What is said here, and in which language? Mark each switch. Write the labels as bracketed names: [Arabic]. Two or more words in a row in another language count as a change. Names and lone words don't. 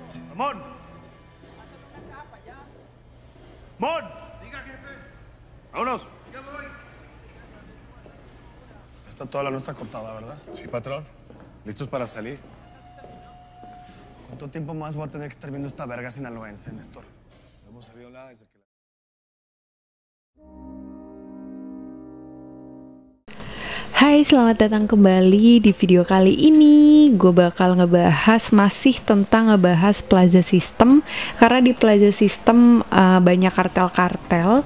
[Spanish] Mon. Mon. Diga, jefe. Vámonos. Ya voy. Está toda la nuestra cortada, ¿verdad? Sí, patrón. ¿Listos para salir? ¿Cuánto tiempo más voy a tener que estar viendo esta verga sinaloense, Néstor? No hemos sabido nada desde que... [Indonesian] Hai, selamat datang kembali di video kali ini. Gue bakal masih ngebahas Plaza System. Karena di Plaza System banyak kartel-kartel.